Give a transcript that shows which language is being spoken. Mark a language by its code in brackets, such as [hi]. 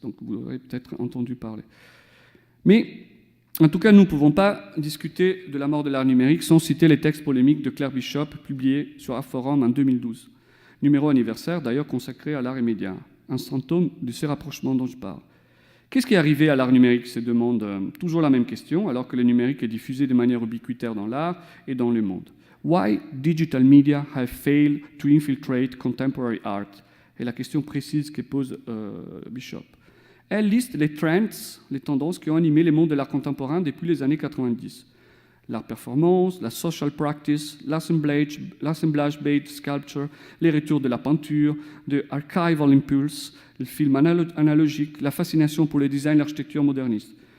[fr] Donc vous aurez peut-être entendu parler. Mais en tout cas, nous ne pouvons pas discuter de la mort de l'art numérique sans citer les textes polémiques de Claire Bishop publiés sur Artforum en 2012. Numéro anniversaire d'ailleurs consacré à l'art et médias, un symptôme de ces rapprochements dont je parle. Qu'est-ce qui est arrivé à l'art numérique se demande toujours la même question, alors que le numérique est diffusé de manière ubiquitaire dans l'art et dans le monde. [en] Why digital media have failed to infiltrate contemporary art? [fr] Et la question précise que pose Bishop. Elle liste les trends, les tendances qui ont animé les mondes de l'art contemporain depuis les années 90. L'art performance, la social practice, l'assemblage-based sculpture, les retours de la peinture, de archival impulse, le film analogique, la fascination pour le design et l'architecture moderniste.